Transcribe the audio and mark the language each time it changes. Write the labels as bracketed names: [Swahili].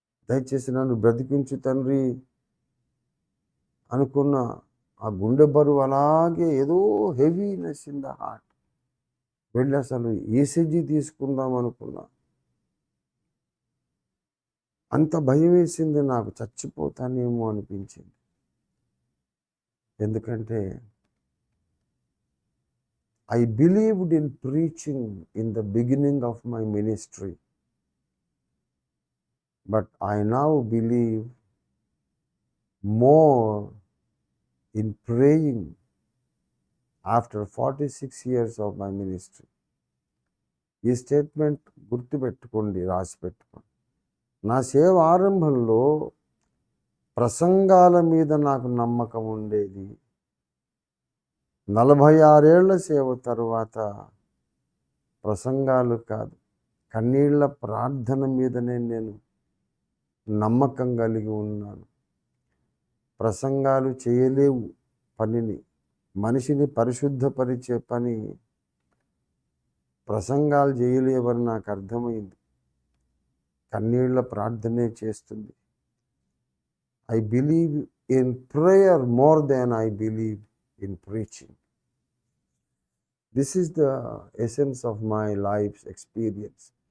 [Telugu] దయచేసి నన్ను బ్రతికించు తండ్రి అనుకున్న ఆ గుండె బరువు అలాగే ఏదో [English] Heaviness in the heart. [Telugu] వెళ్ళి అసలు ఈసీజీ తీసుకుందాం అనుకున్నా. అంత భయం వేసింది నాకు, చచ్చిపోతానేమో అనిపించింది. [English] ఎందుకంటే I believed in preaching in the beginning of my ministry, but I now believe more in praying after 46 years of my ministry. [Telugu] ఈ స్టేట్మెంట్ గుర్తుపెట్టుకోండి, రాసి పెట్టుకోండి. నా సేవ ఆరంభంలో ప్రసంగాల మీద నాకు నమ్మకం ఉండేది. 46 ఏళ్ల సేవ తరువాత ప్రసంగాలు కాదు, కన్నీళ్ల ప్రార్థన మీదనే నేను నమ్మకం కలిగి ఉన్నాను. ప్రసంగాలు చేయలేవు పనిని, మనిషిని పరిశుద్ధపరిచే పని ప్రసంగాలు చేయలేవని నాకు అర్థమైంది. కన్నీళ్ల ప్రార్థనే చేస్తుంది. [English] I believe in prayer more than I believe in preaching. This is the essence of my life's experience.